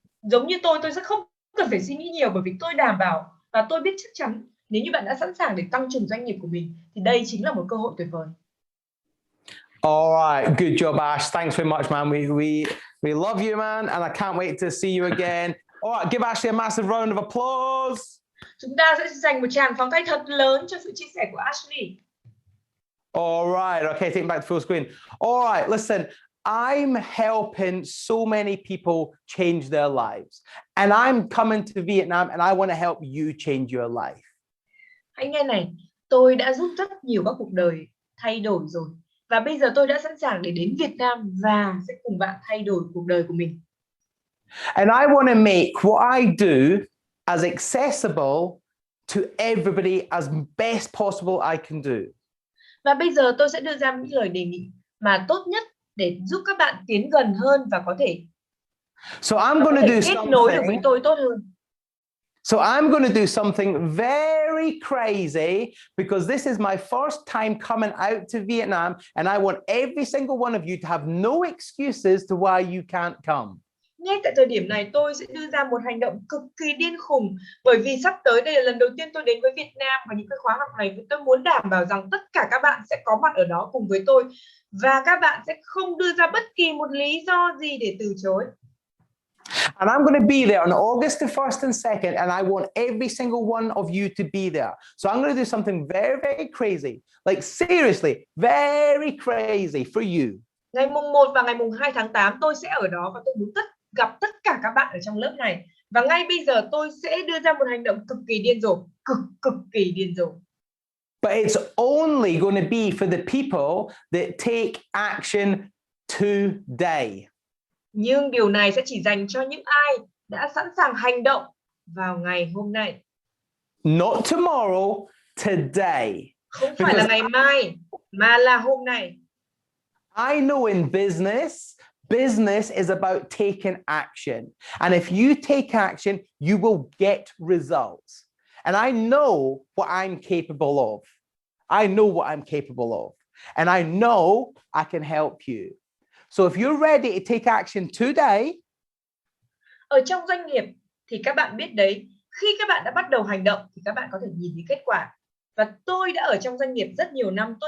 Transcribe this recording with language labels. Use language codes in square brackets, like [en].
[vi] Giống như tôi sẽ không cần phải suy nghĩ nhiều, bởi vì tôi đảm bảo và tôi biết chắc chắn nếu như bạn đã sẵn sàng để tăng trưởng doanh nghiệp của mình thì đây chính là một cơ hội tuyệt vời. [en] All right, good job, Ash. Thanks very much, man. We love you, man, and I can't wait to see you again. All right, give Ashley a massive round of applause. [vi] Chúng ta sẽ dành một tràng pháo tay thật lớn cho sự chia sẻ của Ashley. [en] All right, okay, take it back to full screen. All right, listen, I'm helping so many people change their lives, and I'm coming to Vietnam, and I want to help you change your life. [vi] Hãy nghe này, tôi đã giúp rất nhiều các cuộc đời thay đổi rồi, và bây giờ tôi đã sẵn sàng để đến Việt Nam và sẽ cùng bạn thay đổi cuộc đời của mình. [en] And I want to make what I do as accessible to everybody as best possible I can do. [vi] Và bây giờ tôi sẽ đưa ra những lời đề nghị mà tốt nhất để giúp các bạn tiến gần hơn và có thể [en] So I'm going to do [vi] kết nối được với [en] something. [vi] tôi tốt hơn. [en] So I'm going to do something very crazy, because this is my first time coming out to Vietnam, and I want every single one of you to have no excuses to why you can't come. [vi] Ngay tại thời điểm này tôi sẽ đưa ra một hành động cực kỳ điên khùng, bởi vì sắp tới đây là lần đầu tiên tôi đến với Việt Nam, và những cái khóa học này tôi muốn đảm bảo rằng tất cả các bạn sẽ có mặt ở đó cùng với tôi, và các bạn sẽ không đưa ra bất kỳ một lý do gì để từ chối. [en] And I'm going to be there on August the 1st and 2nd, and I want every single one of you to be there. So I'm going to do something very, very crazy, like seriously, very crazy for you. [vi] Ngày mùng 1 và ngày mùng 2 tháng 8 tôi sẽ ở đó, và tôi muốn gặp tất cả các bạn ở trong lớp này. Và ngay bây giờ tôi sẽ đưa ra một hành động cực kỳ điên rồ, cực kỳ điên rồ. [en] But it's only going to be for the people that take action today. [vi] Nhưng điều này sẽ chỉ dành cho những ai đã sẵn sàng hành động vào ngày hôm nay. [en] Not tomorrow, today. [vi] Không phải là ngày mai, mà là hôm nay. [en] I know in business is about taking action. And if you take action, you will get results. And I know what I'm capable of. I know what I'm capable of. And I know I can help you. So if you're ready to take action today, [vi] ở trong doanh nghiệp thì các bạn biết đấy, khi các bạn đã bắt đầu hành động thì các bạn có thể nhìn thấy kết quả. Và tôi đã ở trong doanh nghiệp rất nhiều năm, tôi